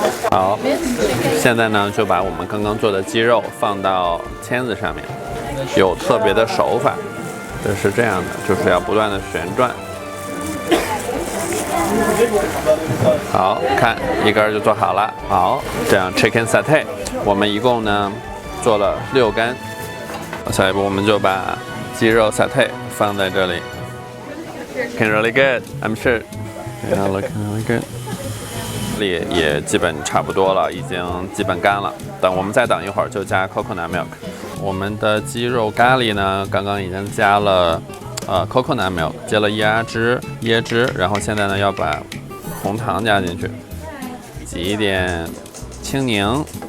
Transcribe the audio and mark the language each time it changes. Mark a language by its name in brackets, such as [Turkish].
[Chinese] 好，现在呢就把我们刚刚做的鸡肉放到签子上面，有特别的手法，就是这样的，就是要不断的旋转。好，看一根就做好了。好，这样 chicken satay 我们一共呢做了6根。下一步我们就把鸡肉 satay 放在这里。 [English] Looking really good, I'm sure. Yeah, looking really good. [Chinese] 也基本差不多了，已经基本干了。我们再等一会儿就加 coconut milk。我们的鸡肉咖喱呢，刚刚已经加了coconut milk， 加了椰汁，然后现在呢要把红糖加进去，挤一点青柠。